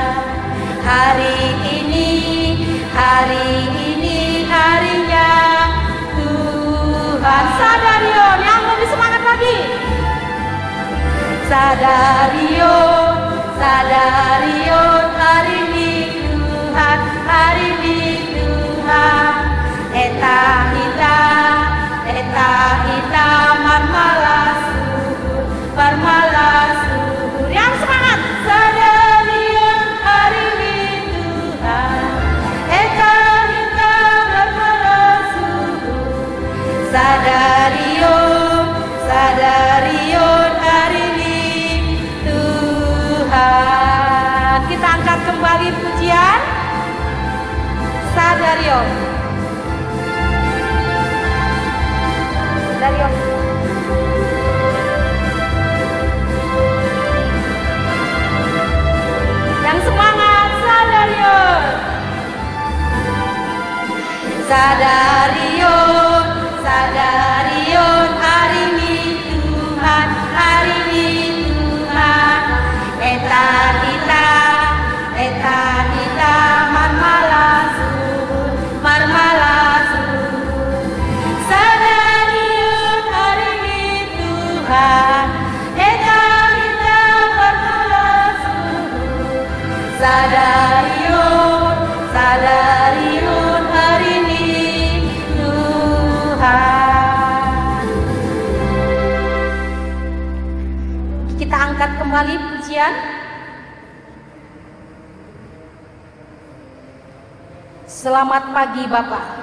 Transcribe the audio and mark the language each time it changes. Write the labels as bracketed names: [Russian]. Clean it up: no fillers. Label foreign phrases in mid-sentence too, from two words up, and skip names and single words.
[Indonesian] Hari ini harinya Tuhan. Sadarion, yang lebih semangat lagi. Sadarion, sadarion, hari ini Tuhan, hari ini Tuhan. [Batak Simalungun] Eta hita marmalah suhur. [Indonesian] Yang semangat. Sadarion, hari ini Tuhan. [Batak Simalungun] Eta hita marmalah suhur. [Indonesian] Sadarion, hari ini Tuhan. Kita angkat kembali pujian Sadarion. Sadarion. Yang semangat Sadarion. Sadarion, sadarion, hari ini Tuhan, hari ini Tuhan. [Batak Simalungun] Eta hita marmalah suhur, marmalah suhur. [Indonesian] Sadarion, hari ini Tuhan. [Batak Simalungun] Eta hita marmalah suhur. [Indonesian] Sadarion, sadarion, hari ini Tuhan. Kita angkat kembali pujian. Selamat pagi Bapak.